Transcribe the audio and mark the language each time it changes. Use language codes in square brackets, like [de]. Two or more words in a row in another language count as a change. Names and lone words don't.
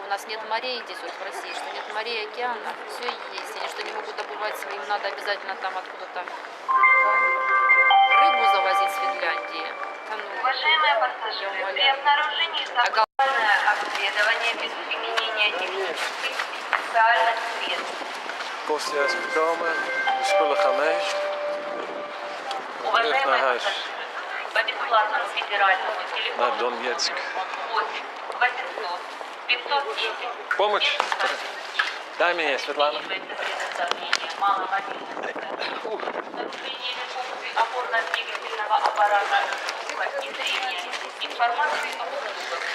[ru] У нас нет морей здесь вот в России, что нет морей, океанов, все есть. Они что не могут добывать своим, надо обязательно там откуда-то рыбу завозить с Финляндии. Да ну, Уважаемые я пассажиры, при умоляю. обнаружении сексуальное обследование без применения технических и специальных средств. [nl] Kosten is gekomen, de spullen gaan mee. [ru] Уважаемые [nl] naar huis. [ru] пассажиры, по бесплатному федеральному [nl] Naar [ru] телефону [nl] Donetsk. [ru] 8 800 510 Помощь. Дай мне, Светлана. сообщение маломобильных нарушение функций опорно-двигательного аппарата и требования информации об услугах,